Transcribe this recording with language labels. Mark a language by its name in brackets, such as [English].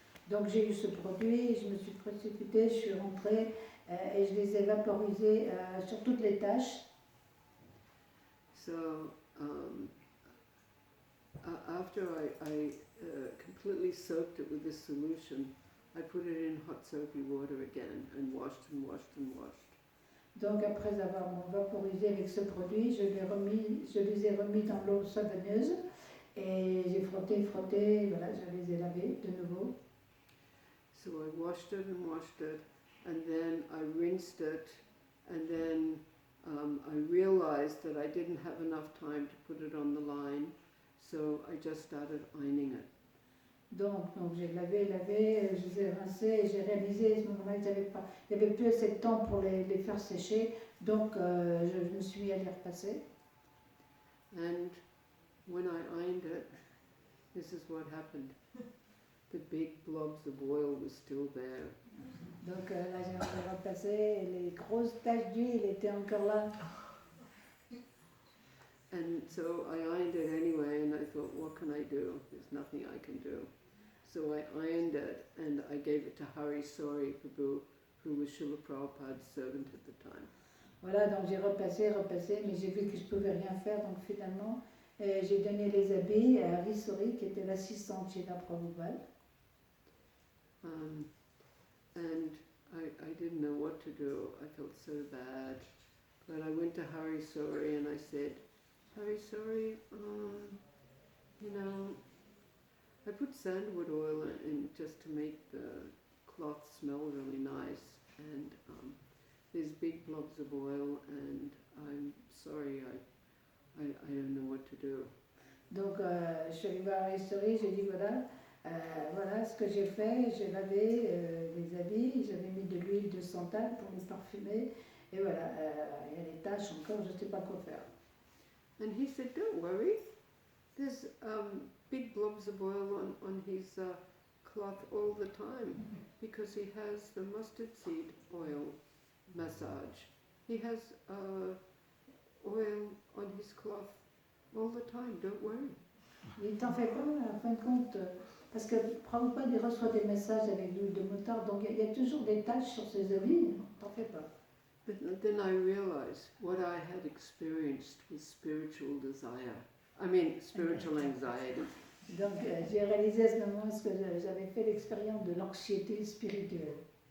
[French] Donc j'ai eu ce produit, je me suis précipitée, je suis rentrée et je les ai vaporisés sur toutes les taches. [English] So after I completely soaked it with this solution, I put it in hot soapy water again and washed and washed and washed. [French] Donc après avoir vaporisé avec ce produit, je les ai remis dans l'eau savonneuse et j'ai frotté, voilà, je les ai lavés de nouveau. [English] So I washed it, and then I rinsed it, and then I realized that I didn't have enough time to put it on the line, so I just started ironing it. [French] Donc j'ai lavé, je les ai rincés et j'ai réalisé à ce moment-là qu'il n'y avait plus assez de temps pour les faire sécher, donc je me suis allée repasser. [English] And when I ironed it, this is what happened. The big blobs of oil were still there. [French] Donc là j'ai repassé et les grosses taches d'huile étaient encore là. [English] And so I ironed it anyway, and I thought, what can I do? There's nothing I can do. So I ironed it, and I gave it to Hari Sori Prabhu, who was Srila Prabhupada's servant at the time. [French] Voilà, donc j'ai repassé, mais j'ai vu que je ne pouvais rien faire, donc finalement j'ai donné les habits à Hari Sori, qui était l'assistante chez la Prabhupada. [English] And I didn't know what to do. I felt so bad. But I went to Hari Sori and I said, Hari Sori, you know, I put sandalwood oil in just to make the cloth smell really nice. And there's big blobs of oil and I'm sorry, I don't know what to do. [French] Donc, je suis allée voir History, j'ai dit voilà ce que j'ai fait. J'ai lavé les habits, j'avais mis de l'huile de santal pour les parfumer. Et voilà, il y a des taches encore, je ne sais pas quoi faire. [English] And he said, don't worry, there's big blobs of oil on his cloth all the time because he has the mustard seed oil massage. He has oil on his cloth all the time, don't worry. [French] Il t'en fait pas, en fin de compte, parce que Prabhupada il reçoit des messages avec l'huile de moutarde, donc il y a toujours des taches sur ses habits, t'en fais pas. [English] But then I realized what I had experienced was spiritual desire. I mean, spiritual anxiety. [French] Donc j'ai réalisé à ce moment ce que j'avais fait l'expérience de l'anxiété spirituelle.